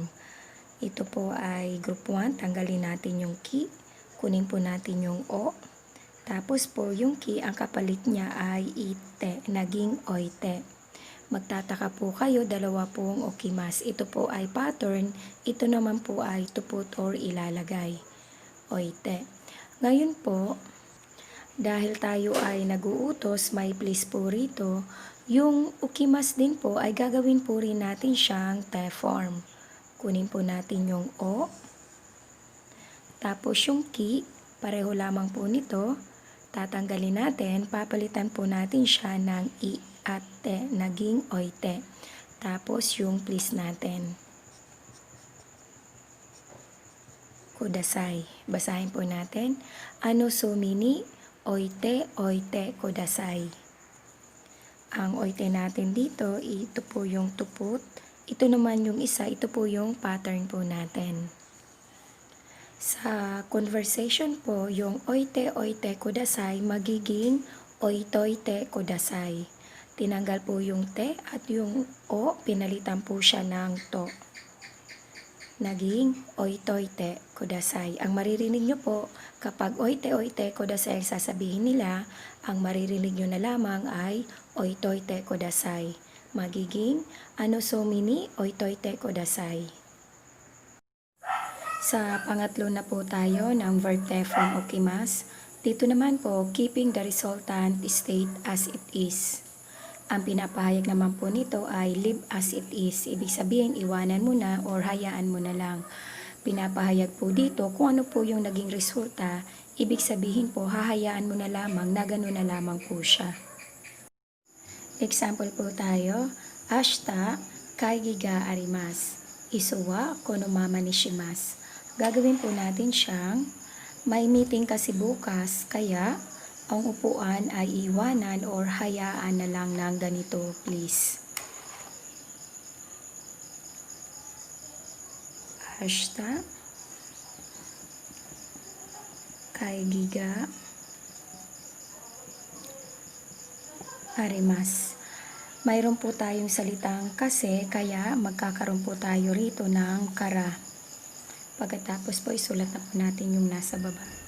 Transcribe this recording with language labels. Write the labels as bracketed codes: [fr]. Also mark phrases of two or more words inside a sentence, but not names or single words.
[tl] Ito po ay group 1, tanggalin natin yung ki, kunin po natin yung o. Tapos po yung ki, ang kapalit niya ay ite, naging oite. Magtataka po kayo, dalawa pong okimas. Ito po ay pattern, ito naman po ay [en] to put [tl] or ilalagay. Oite. Ngayon po, dahil tayo ay nag-uutos, may please po rito, yung ukimas din po ay gagawin po rin natin siyang te form. Kunin po natin yung o, tapos yung ki, pareho lamang po nito, tatanggalin natin, papalitan po natin siya ng i at te, naging oite. Tapos yung please natin. Kudasai. Basahin po natin. [ja] あの隅に置いておいてください. [tl] Ang oite natin dito, ito po yung tuput. Ito naman yung isa, ito po yung pattern po natin. Sa conversation po, yung [ja] 置いて置いてください [tl] magiging [ja] 置いといてください. [tl] Tinanggal po yung te at yung o, pinalitan po siya ng to. Naging [ja] 置いといてください. [tl] Ang maririnig nyo po, kapag [ja] 置いて置いてください [tl] ang sasabihin nila, ang maririnig nyo na lamang ay [ja] 置いといてください. Magiging あの隅に置いといてください. [tl] Sa pangatlo na po tayo ng verb te form okimas. Dito naman po, [en] keeping the resultant state as it is. [tl] Ang pinapahayag naman po nito ay [en] leave as it is. [tl] Ibig sabihin, iwanan mo na or hayaan mo na lang. Pinapahayag po dito kung ano po yung naging resulta. Ibig sabihin po, hahayaan mo na lamang na gano'n na lamang po siya. Example po tayo. [ja] 明日会議があります。椅子はこのままにします. [tl] Gagawin po natin siyang may meeting kasi bukas, kaya ang upuan ay iwanan or hayaan na lang ng ganito, please. [ja] 明日会議があります. [tl] Mayroon po tayong salitang kasi, kaya magkakaroon po tayo rito ng kara. Pagkatapos po, isulat na po natin yung nasa baba.